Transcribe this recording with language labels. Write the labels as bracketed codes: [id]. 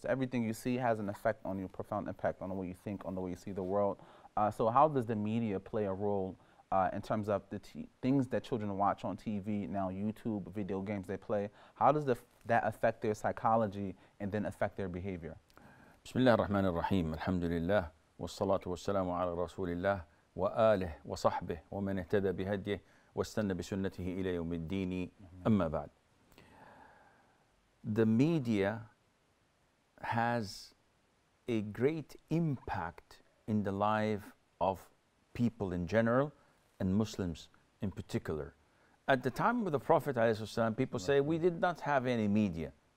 [en] So everything you see has an effect on you, profound impact on the way you think, on the way you see the world. So how does the media play a role in terms of the things that children watch on TV, now YouTube, video games they play? How does that affect their psychology and then affect their behavior? [ar] Bismillah ar-Rahman ar-Rahim. Alhamdulillah. والصلاة والسلام على رسول الله وآله وصحبه ومن اهتدى بهديه واستنى بسنته إلى يوم الدين أما بعد. [en] The media has a great impact in the life of people in general and Muslims in particular. At the time of the Prophet ﷺ, people say we did not have any media.